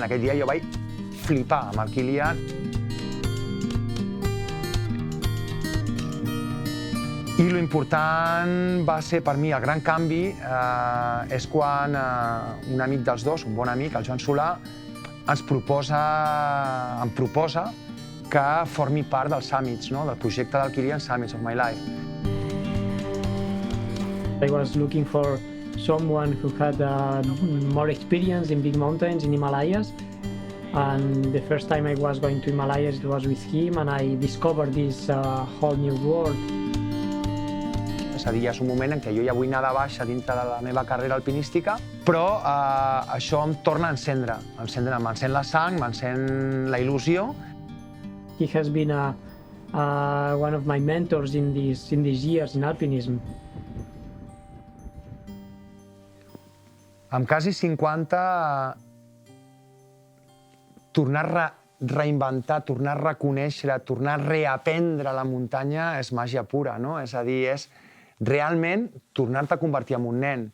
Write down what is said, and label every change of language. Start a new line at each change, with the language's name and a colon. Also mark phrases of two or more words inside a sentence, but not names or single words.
Catalan: Aquell dia jo vaig flipar amb el Kilian. I l'important va ser per mi, el gran canvi, és quan un amic dels dos, un bon amic, el Joan Solà, em proposa que formi part dels Summits, del projecte del Kilian Summits of My Life.
English: I was looking for someone who had more experience in big mountains in Himalayas, and the first time I was going to Himalayas it was with him, and I discovered this whole new world.
Catalan: És a dir, és un moment en què jo ja vull anar de baixa dintre de la meva carrera alpinística, però això em torna a encendre. M'encén la sang, m'encén la il·lusió.
English: He has been one of my mentors in these years in alpinism.
Catalan: Amb quasi 50, tornar a reinventar, tornar a reconèixer, tornar a reaprendre la muntanya és màgia pura, no? És a dir, és realment tornar-te a convertir en un nen.